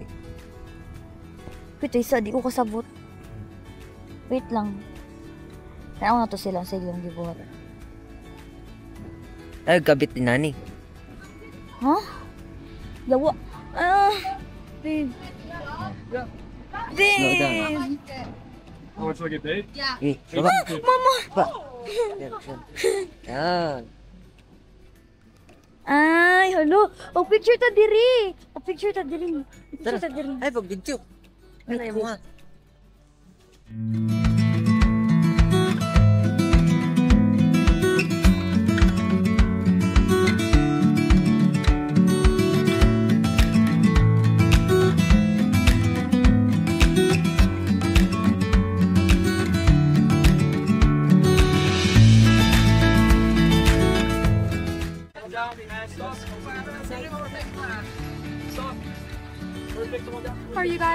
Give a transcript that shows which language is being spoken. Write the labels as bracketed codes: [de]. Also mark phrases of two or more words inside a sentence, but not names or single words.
[ceb] Pito isa, di ko kasabot. Wait lang. Kaya na to sila sa ilang gibuhat. Ay kabit din nani. Yawa. Babe. [en] Slow down. Oh, it's like a date? [ceb] Baba. Mama! Yan. Yan. Ay, hello. O picture ta diri. O picture ta diri. Picture ta diri. Ay pag video. [tl] Ano yung mga? [en] How are you guys?